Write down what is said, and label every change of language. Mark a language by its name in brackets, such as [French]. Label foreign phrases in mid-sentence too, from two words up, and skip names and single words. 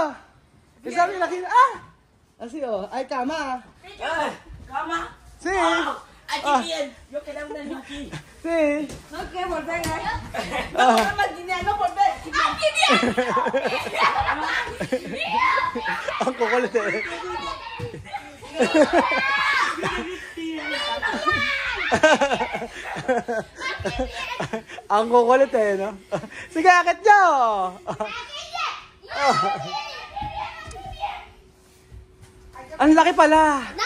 [Filipino] Sabi laki [Spanish] así hay cama. Cama. Sí. Aquí bien. Yo quedaba en el aquí. Sí. No quiero volver, No, no volver. Aquí bien. [Filipino] Ang kukulit eh. Ang kukulit eh, no? Sige, akit nyo! Ang laki pala!